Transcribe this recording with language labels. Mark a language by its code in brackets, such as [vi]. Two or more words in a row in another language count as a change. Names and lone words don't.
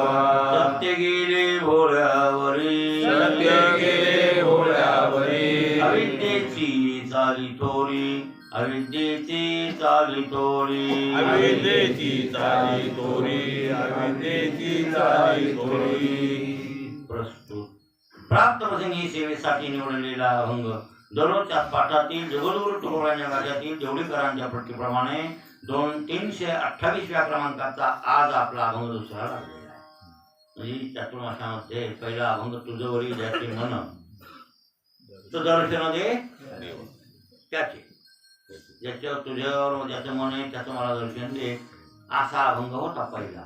[mr] सत्य गेले भोळ्यावरी सत्य गेले भोळ्यावरी अविद्येची चाली थोडी अविद्येची चाली थोडी अविद्येची चाली थोडी अविद्येची चाली थोडी प्रस्तुत प्राप्त प्रसंगी सेवेसाठी निवडलेला अभंग दररोजच्या पाठातील जगद्गुरु तुकोबांच्या गाद्यातील देवडीकरांच्या पट्टीप्रमाणे 328व्या क्रमांकाचा आज आपला अभंग दुसरा लागलेला आहे. म्हणजे चातुर्मासामध्ये पहिला अभंग तुझवरी ज्याचे मन तो दर्शन दे त्याचे, ज्याच्यावर तुझ्यावर ज्याचं मन आहे त्याचं मला दर्शन दे, असा अभंग होता पहिला.